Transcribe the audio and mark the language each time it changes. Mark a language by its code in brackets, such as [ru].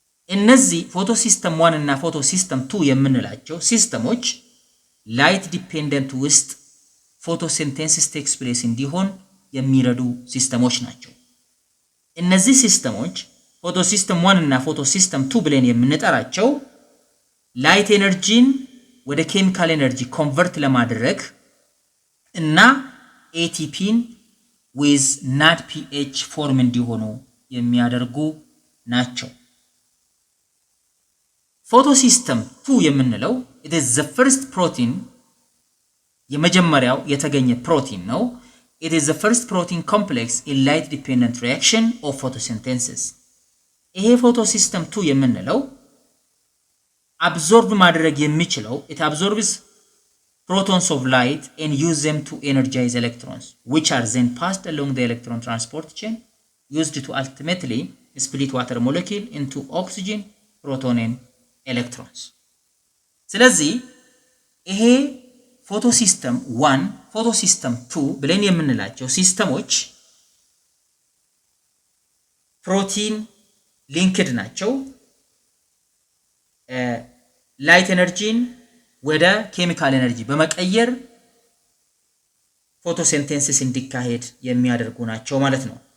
[am] እነዚህ ፎቶሲስተም 1 እና ፎቶሲስተም 2 የምንላቸው ሲስተሞች ላይት ዲፔንደንት ውስጥ ፎቶሲንቴሲስ ቴክስ ፕሌስ እንዲሆን የሚረዱ ሲስተሞች ናቸው። እነዚህ ሲስተሞች ፎቶሲስተም 1 እና ፎቶሲስተም 2 ብለን የምንጠራቸው ላይት ኤነርጂን ወደ ኬሚካል ኤነርጂ ኮንቨርት ለማድረግ እና ATPን with NADPH ፎርም እንዲሆኑ የሚያደርጉ ናቸው። ፎቶሲስተም 2 የምንለው [en] it is the first protein [am] የመጀመሪያው የተገኘ ፕሮቲን ነው። [en] It is the first protein complex in light dependent reaction of photosynthesis. [am] ይሄ ፎቶሲስተም 2 የምንለው absorb ማድረግ የሚችለው [en] it absorbs protons of light and use them to energize electrons, which are then passed along the electron transport chain used to ultimately split water molecule into oxygen, proton and electrons. [am] ስለዚህ ይሄ ፎቶሲስተም 1 ፎቶሲስተም 2 ብለን የምንላቸው ሲስተሞች ፕሮቲን ሊንክድ ናቸው። ላይት ኤነርጂን ወደ ኬሚካል ኤነርጂ በመቀየር ፎቶሲንቴሲስ እንዲካሄድ የሚያደርጉ ናቸው ማለት ነው።